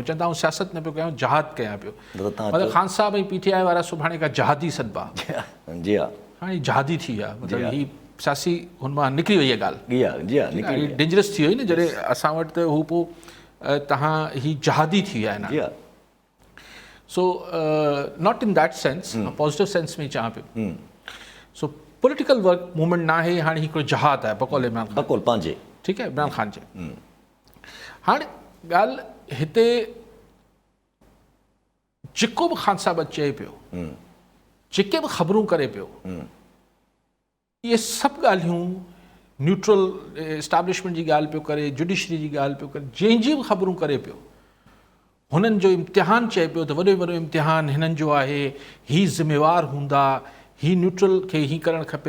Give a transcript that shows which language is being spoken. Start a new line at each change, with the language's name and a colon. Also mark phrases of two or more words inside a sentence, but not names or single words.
Sindhi: चवंदा आउं सियासत न पियो कयां, जहाद कयां पियो. मतिलबु ख़ान साहब ऐं पीटीआई वारा सुभाणे खां जहादी सॾिबा. जी हा. हाणे जहादी थी विया, मतिलबु हीअ सियासी हुन मां निकिरी वई आहे ॻाल्हि. जी हा. डेंजरस थी वई न जॾहिं असां वटि त हू पोइ तव्हां हीअ जहादी थी विया आहिनि.
English: so not in that sense, positive sense
Sindhi: में चवां पियो. सो
English: political work movement
Sindhi: न आहे, हाणे हिकिड़ो जहाद आहे बकौल इमरान खान, बकौल पंहिंजे. ठीकु आहे, इमरान खान जे. हाणे ॻाल्हि हिते जेको बि खान साहब चए पियो, जेके बि ख़बरूं करे पियो, इहे सभु ॻाल्हियूं
English: neutral establishment
Sindhi: जी ॻाल्हि पियो करे, जुडिशरी जी ॻाल्हि पियो करे, जंहिंजी बि ख़बरूं करे पियो, हुननि जो इम्तिहान चए पियो त वॾो वॾो इम्तिहान हिननि जो आहे, ही ज़िम्मेवार हूंदा, ही न्यूट्रल खे ही करणु खपे.